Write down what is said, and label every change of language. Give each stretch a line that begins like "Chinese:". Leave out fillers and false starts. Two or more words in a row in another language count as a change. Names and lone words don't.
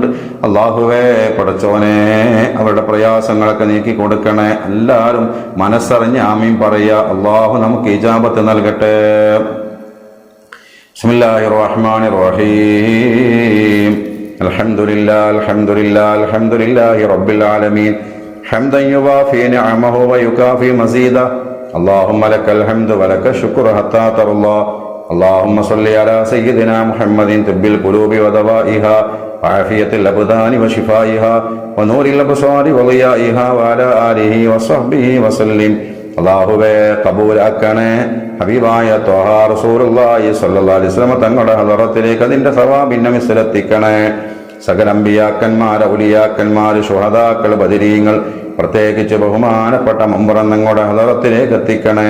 Malayalam: അല്ലാഹുവേ പടച്ചോനെ അവരുടെ പ്രയാസങ്ങളൊക്കെ നീക്കി കൊടുക്കണേ. എല്ലാവരും മനസ്സറിഞ്ഞ് ആമീൻ പറയുക. അല്ലാഹു നമുക്ക് ഇജാബത്ത് നൽകട്ടെ.
Arabic: بسم الله الرحمن الرحيم. الحمد لله الحمد لله الحمد لله رب العالمين. حمدا يوافي نعمه ويكافي مزيدا. اللهم لك الحمد ولك الشكر حتى ترضى. اللهم صل على سيدنا محمد طب القلوب ودوائها وعافية الأبدان وشفائها ونور الأبصار وضيائها وعلى آله وصحبه وسلم.
Malayalam: അല്ലാഹുവേ കബൂലാക്കണേ. ഹബീബായ ത്വാഹ റസൂലുള്ളാഹി
Arabic: صلى الله عليه وسلم
Malayalam: തങ്ങളുടെ ഹളറത്തിലേക്ക് അതിന്റെ സവാബിനെ മിസ്ലത്തിക്കണേ. സകല അമ്പിയാക്കന്മാർ, ഔലിയാക്കന്മാർ, ശുഹദാക്കൾ, ബദരീങ്ങൾ, പ്രത്യേകിച്ച് ബഹുമാനപ്പെട്ട മമ്പുറം ഞങ്ങളുടെ ഹളറത്തിലേക്ക് എത്തിക്കണേ.